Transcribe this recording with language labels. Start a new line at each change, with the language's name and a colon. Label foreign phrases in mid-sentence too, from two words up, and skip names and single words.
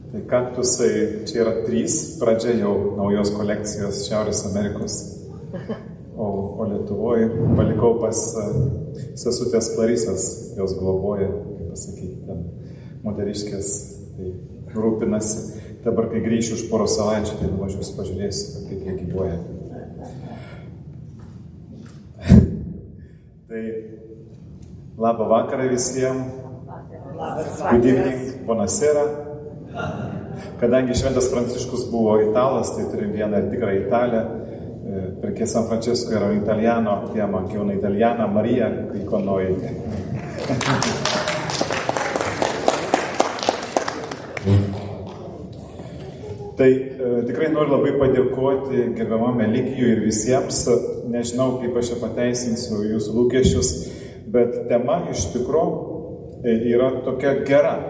Lithuanian: Tai kaktusai čia yra 3, pradžia jau naujos kolekcijos Šiaurės Amerikos, o Lietuvoje palikau pas sesutės Klarisas, jos globoja, kaip pasakyti, ten moteriškės, tai rūpinasi. Dabar, kai grįšiu už poros savaičių, tai nuvažiuosiu pažiūrėsiu, kaip jie gyvuoja. Tai labą vakarą visiems.
English: Good evening,
Italian: buonasera.
Lithuanian: Kadangi šventas Pranciškus buvo italas, tai turim vieną ir tikrą italę.
Italian: Perché San Francesco era un italiano, abbiamo anche una italiana, Maria, qui con noi.
Lithuanian: Tai tikrai noriu labai padėkoti gerbiamam Eligijui ir visiems. Nežinau, kaip aš čia pateisinsiu jūsų lūkesčius, bet tema iš tikro yra tokia gera.